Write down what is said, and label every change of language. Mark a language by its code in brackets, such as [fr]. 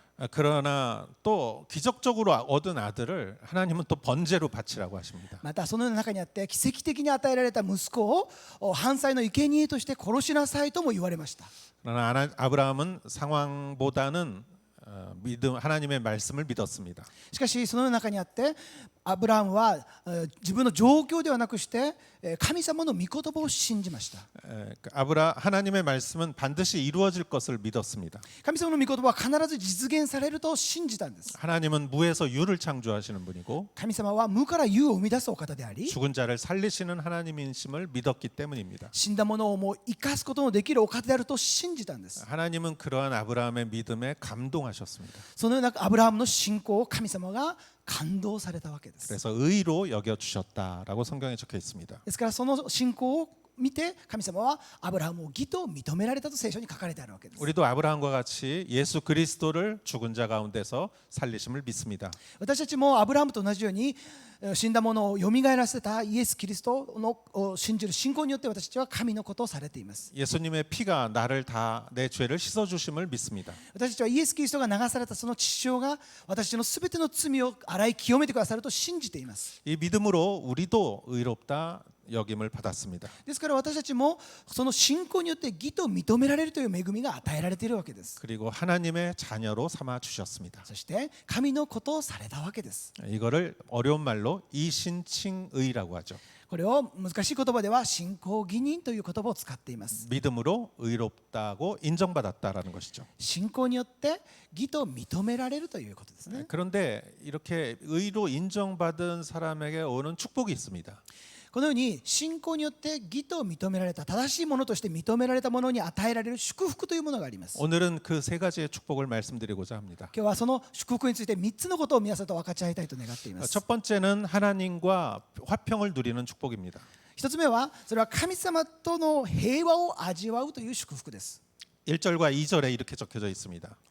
[ko] 그러나 또 기적적으로 얻은 아들을 하나님은 또 번제로 바치라고 하십니다. [ja] またそのような中にあって奇跡的に与えられた息子を犯罪の生贄として殺しなさいとも言われました。 [ko] 그러나 아브라함은 상황보다는 믿음 하나님의 말씀을 믿었습니다. [ja] しかしそのような中にあってアブラハムは自分の状況ではなくして神様の御言葉を信じました。 [ko] 하나님의 말씀은 반드시 이루어질 것을 믿었습니다. [ja] 神様の御言葉は必ず実現されると信じたんです。 [ko] 하나님은 무에서 유를 창조하시는 분이고 [ja] 神様は無から有を生み出すお方であり、 [ko] 죽은 자를 살리시는 하나님이심을 믿었기 때문입니다. [ja] 死んだものをもう生かすことのできるお方であると信じたんです。 [ko] 하나님은 그러한 아브라함의 믿음에 감동하셨습니다. [ja] そのようなアブラハムの信仰を神様が感動されたわけです。 [ko] 그래서 의로 여겨 주셨다라고 성경에 적혀 있습니다. [ja] ですからその信仰を見て神様はアブラハムを義と認められたと聖書に書かれてあるわけです。 [ko] 우리도 아브라함과 같이 예수 그리스도를 죽은 자 가운데서 살리심을 믿습니다. [ja] 私たちもアブラハムと同じように死んだものをよみがえらせたイエス・キリストを信じる信仰によって私たちは神のことをされています。 [ko] 예수님의 피가 나를 다 내 죄를 씻어 주심을 믿습니다. [ja] 私たちはイエス・キリストが流されたその血潮が私たちのすべての罪を洗い清めてくださると信じています。 [ko] 이 믿음으로 우리도 의롭다 여김을 받았습니다. [ja] ですから私たちもその信仰によって義と認められるという恵みが与えられているわけです。 [ko] 그리고 하나님의 자녀로 삼아 주셨습니다. [ja] そして神のことをされたわけです。 [ko] 이거를 어려운 말로 이신칭의라고 하죠. [ja] これを難しい言葉では信仰義人という言葉を使っています。 [ko] 믿음으로 의롭다고 인정받았다라는 것이죠. [ja] 信仰によって義と認められるということですね。 [ko] 그런데 이렇게 의로 인정받은 사람에게 오는 축복이 있습니다. [ja] このように信仰によって義と認められた正しいものとして認められたものに与えられる祝福というものがあります。 [ko] 오늘은 그 세 가지의 축복을 말씀드리고자 합니다. [ja] 今日はその祝福について3つのことを皆さんと分かち合いたいと願っています。 [ko] 첫 번째는 하나님과 화평을 누리는 축복입니다. [ja] 一つ目はそれは神様との平和を味わうという祝福です。 [ko] 1절과 2절에 이렇게 적혀져 있습니다.